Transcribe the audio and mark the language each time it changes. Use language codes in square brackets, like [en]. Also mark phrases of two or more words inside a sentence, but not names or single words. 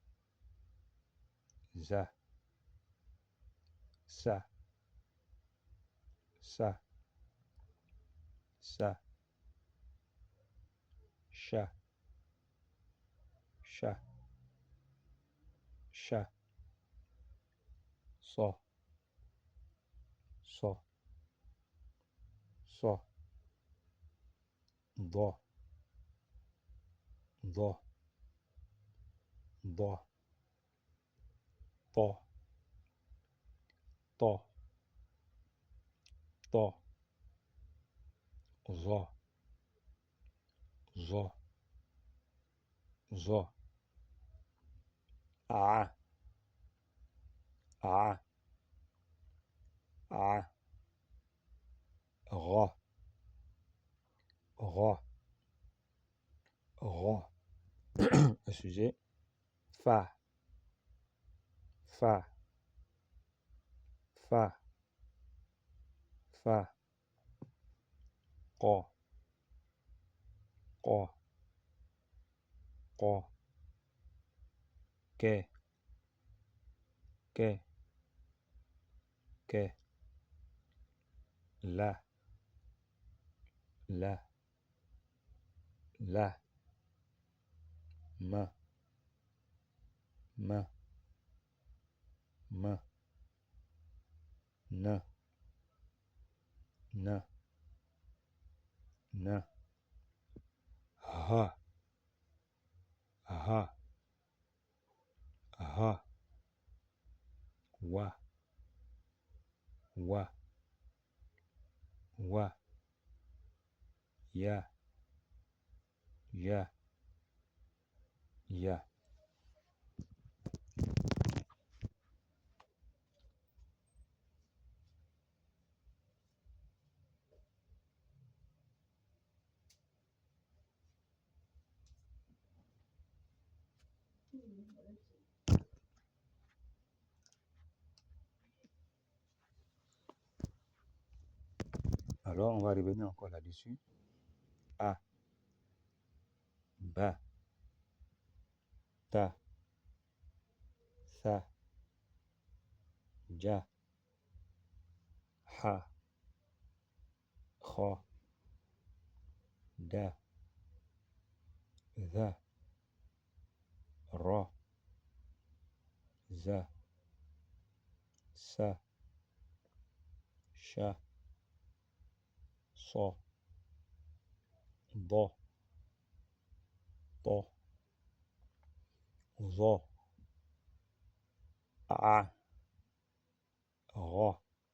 [fr] Za. Sa. Sa. Sa. Sha. Sha. Sha. So. So. So. Do. Do. Do. To. To. To. Zo. Zo. Zo. A. A. A. Ra. Ra, ra. Le sujet, fa, fa, fa, fa. Qa, qa, qa. Ke, ke, ke. La, la, la. Ma, ma, ma. Na, na, na. Ha, ha, ha. Wa, wa, wa. Ya, ya, ya. Alors, on va revenir encore là-dessus. A, ba, ta, sa, ja, ha, kha, da, za, ra, za, sa, sha, sa, da, ta, za, a, ra,